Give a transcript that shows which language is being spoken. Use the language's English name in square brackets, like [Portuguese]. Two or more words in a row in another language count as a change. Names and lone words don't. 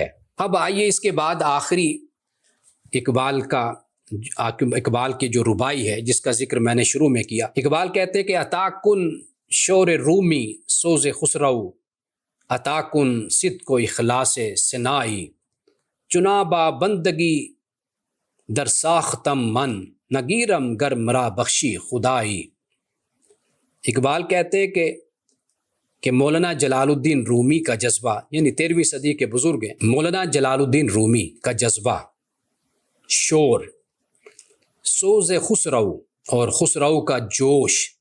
[Urdu] اب آئیے اس کے بعد آخری اقبال کی جو ربائی ہے جس کا ذکر میں نے شروع میں کیا، اقبال کہتے ہیں کہ [Persian] عطا کن شور رومی سوز خسرو، عطا کن صدق و اخلاص سنائی، چنا با بندگی در ساختم من، نگیرم گر مرا بخشی خدائی۔ [Urdu] اقبال کہتے ہیں کہ مولانا جلال الدین رومی کا جذبہ، یعنی 13ویں صدی کے بزرگ ہیں، مولانا جلال الدین رومی کا جذبہ، شور، سوز خسرو اور خسرو کا جوش،